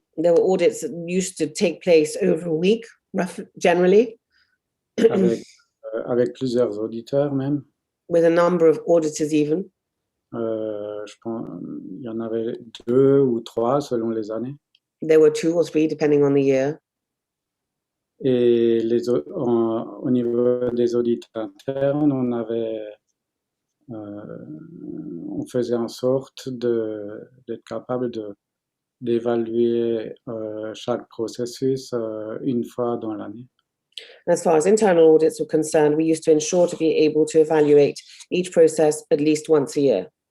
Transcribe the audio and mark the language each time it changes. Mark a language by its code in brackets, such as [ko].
[en] There were audits that used to take place over a week, generally, [fr] avec plusieurs auditeurs même. [en] with a number of auditors even. [fr] Je pense il y en avait 2 ou 3 selon les années. [en] There were 2 or 3, depending on the year. [fr] Et au niveau des audits internes, on faisait en sorte d'être capable d'évaluer chaque processus une fois dans l'année. [en] As far as internal audits were concerned, we used to ensure to be able to evaluate each process at least once a year.